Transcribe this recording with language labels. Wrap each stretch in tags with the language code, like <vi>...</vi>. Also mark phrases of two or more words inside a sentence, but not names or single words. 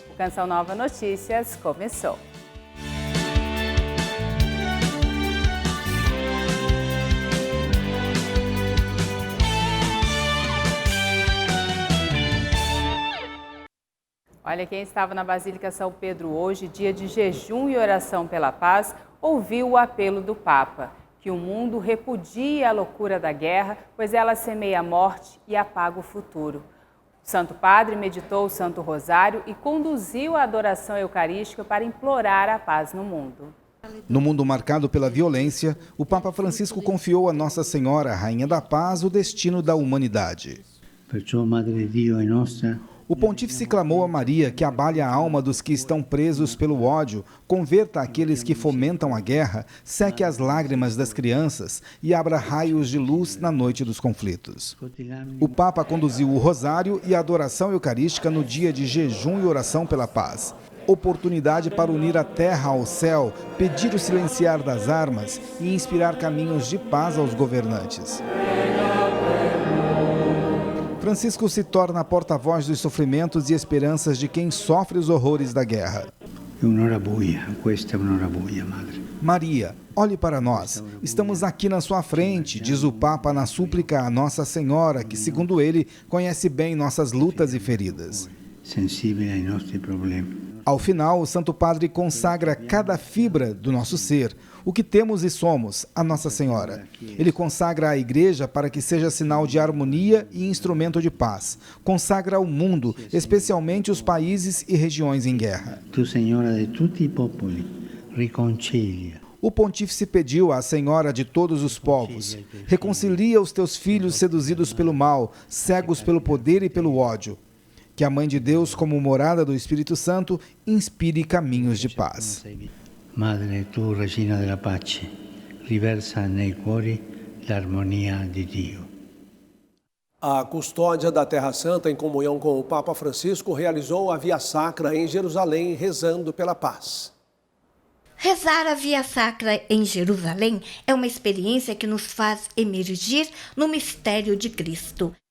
<pt>O Canção Nova Notícias começou. Olha, quem estava na Basílica São Pedro hoje, dia de jejum e oração pela paz, ouviu o apelo do Papa, que o mundo repudie a loucura da guerra, pois ela semeia a morte e apaga o futuro. O Santo Padre meditou o Santo Rosário e conduziu a adoração eucarística para implorar a paz no mundo. No mundo marcado pela violência, o Papa Francisco confiou a Nossa Senhora, Rainha da Paz, o destino da humanidade.</pt> <it>Perciò, Madre di Dio e nostra,</it> <pt>O pontífice clamou a Maria que abale a alma dos que estão presos pelo ódio, converta aqueles que fomentam a guerra, seque as lágrimas das crianças e abra raios de luz na noite dos conflitos. O Papa conduziu o rosário e a adoração eucarística no dia de jejum e oração pela paz. Oportunidade para unir a terra ao céu, pedir o silenciar das armas e inspirar caminhos de paz aos governantes. Francisco se torna porta-voz dos sofrimentos e esperanças de quem sofre os horrores da guerra.</pt> <it>è un'ora buia, questa è un'ora buia, Madre.</it> <pt>Maria, olhe para nós. Estamos aqui na sua frente, diz o Papa na súplica a Nossa Senhora, que, segundo ele, conhece bem nossas lutas e feridas.</pt> <it>Sensibile ai nostri problemi.</it> <pt>Ao final, o Santo Padre consagra cada fibra do nosso ser, o que temos e somos, a Nossa Senhora. Ele consagra a Igreja para que seja sinal de harmonia e instrumento de paz. Consagra o mundo, especialmente os países e regiões em guerra.</pt> <it>Tu, Signora di tutti i popoli, riconcilia.</it> <pt>O pontífice pediu à Senhora de todos os povos: reconcilia os teus filhos seduzidos pelo mal, cegos pelo poder e pelo ódio. Que a Mãe de Deus, como morada do Espírito Santo, inspire caminhos de paz.</pt> <it>Madre, tu, Regina della Pace, riversa nei cuori l'armonia di Dio.</it> <pt>A custódia da Terra Santa, em comunhão com o Papa Francisco, realizou a Via Sacra em Jerusalém, rezando pela paz. Rezar a Via Sacra em Jerusalém é uma experiência que nos faz emergir no mistério de Cristo.</pt>